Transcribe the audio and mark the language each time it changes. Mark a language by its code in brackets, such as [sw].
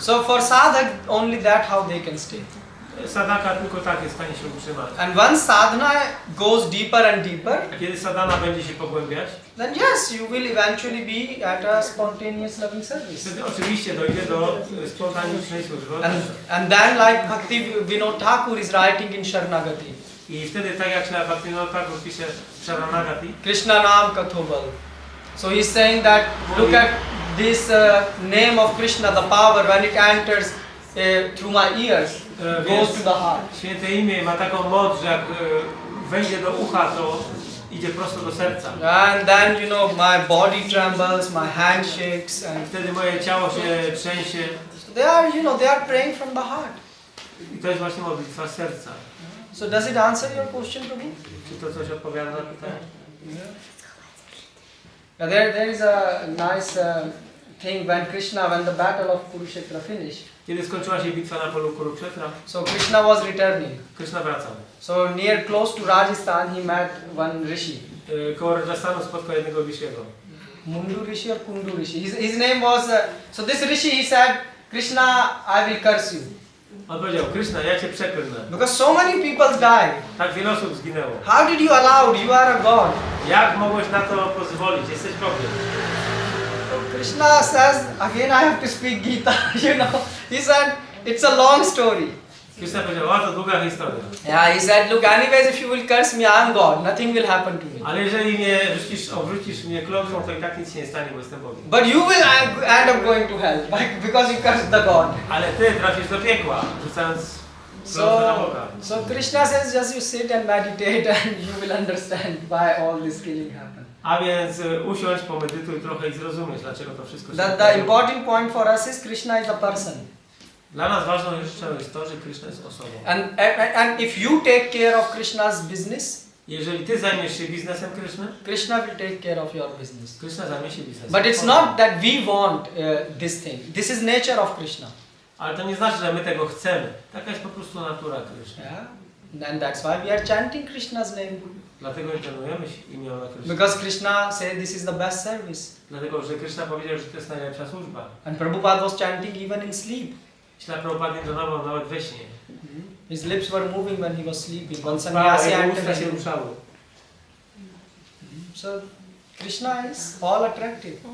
[en] So for sadhak, only that how they can stay. [pl] Sadaka tylko tak jest w stanie się utrzymać. [en] And once sadhana goes deeper and deeper, [pl] A kiedy sadhana będzie się pogłębiać, [en] then yes, you will eventually be at a spontaneous loving service. [pl] wtedy oczywiście dojdzie do spontanicznej służby. [en] And then like Bhakti Vinod Thakur is writing in Sharanagati. [pl] I wtedy tak jak Śla Bhaktivinoda Thakur pisze w Sharanagati, [bn] Krishna Nam Kathobal. [en] So he's saying that look at this name of Krishna, the power when it enters through my ears, goes to the heart. [pl] Święte imię ma taką moc, że jak wejdzie do ucha, to idzie prosto do serca. [en] And then my body trembles, my hand shakes, and [pl] Wtedy moje ciało się trzęsie. [en] they are praying from the heart. [pl] I to jest właśnie modlitwa z serca. [en] So does it answer your question, Prabhu? [pl] Czy to coś odpowiada na pytanie? [en] There is a nice thing when the battle of Kurukshetra finished. [pl] Kiedy skończyła się bitwa na polu Kurukshetra, [en] So Krishna was returning. [pl] Krishna wracał. [en] So close to Rajasthan, he met one rishi. [pl] Koło Rajasthanu spotkał jednego Rishiego. [en] Mundu rishi or Kundu rishi. His name was. So this rishi, he said, Krishna, I will curse you. [pl] On powiedział, Krishna, ja cię przeklnę. [en] Because so many people died. [pl] Tak wiele osób zginęło. [en] How did you allow? You are a god. [pl] Jak mogłeś na to pozwolić? Jesteś Bogiem. [en] So Krishna says, again I have to speak Gita, He said, it's a long story. [pl] Krishna powiedział, to długa historia. [en] Yeah, he said, look, anyways, if you will curse me, I am God. Nothing will happen to me. [pl] Ale jeżeli mnie obrzucisz mnie klątwą, to i tak nic się nie stanie, bo jestem Bogiem. [en] But you will end up going to hell, because you cursed the God. [pl] Ale ty trafisz do piekła, rzucając klątwę na Boga. [en] So Krishna says, just you sit and meditate and you will understand why all this killing happened. [pl] A więc usiądź, pomedytuj trochę i zrozumiesz, dlaczego to wszystko się [en] The [pl] wydarzyło. [en] important point for us is Krishna is a person. [pl] Dla nas ważną rzeczą jest to, że Krishna jest osobą. [en] And if you take care of Krishna's business, [pl] Jeżeli ty zajmiesz się biznesem Krishny, [en] Krishna will take care of your business. [pl] Krishna zajmie się biznesem. [en] But it's not that we want this thing. This is nature of Krishna. [pl] Ale to nie znaczy, że my tego chcemy. Taka jest po prostu natura Krishny. [en] Yeah? And that's why we are chanting Krishna's name. [pl] Dlatego intonujemy imiona Krishna. [en] Because Krishna said this is the best service. [pl] Dlatego, że Krishna powiedział, że to jest najlepsza służba. [en] And Prabhupada was chanting even in sleep. [pl] Śla Prabhupada intonował nawet we śnie. [en] His lips were moving when he was sleeping. When sannyasi [pl] Jego [en] entered [pl] usta się [en] him. [pl] ruszały. [en] So Krishna is all attractive.